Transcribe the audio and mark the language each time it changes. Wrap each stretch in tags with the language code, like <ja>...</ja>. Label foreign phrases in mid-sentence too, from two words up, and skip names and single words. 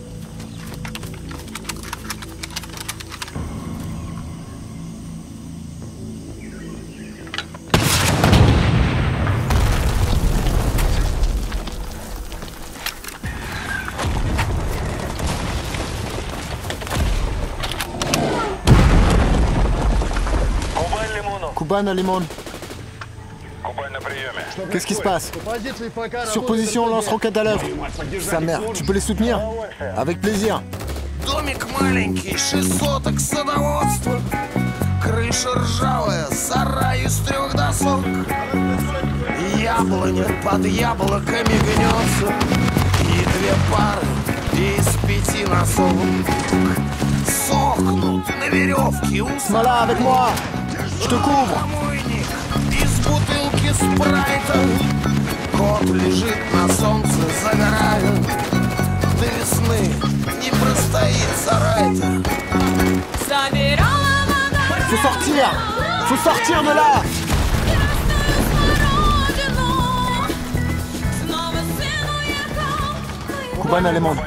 <fr>Kuban à Limon. Qu'est-ce qui se passe? Sur position, lance-roquette à l'œuvre. Sa mère, tu peux les soutenir? Avec plaisir.</fr> <ru>Домик маленький, 6 соток садоводства. Крыша ржавая, сарай из 3 досок. Яблоня под яблоками гнется. И 2 пары из 5 носок сохнут на веревке у Смола,</ru> <fr>avec moi. Je te couvre.</fr> <ru>Из бутылки спрайта. Кот лежит на солнце, загорая. До весны не простоит сарай-то.</ru> <fr>Faut sortir de là. Kuban à Limon.</fr>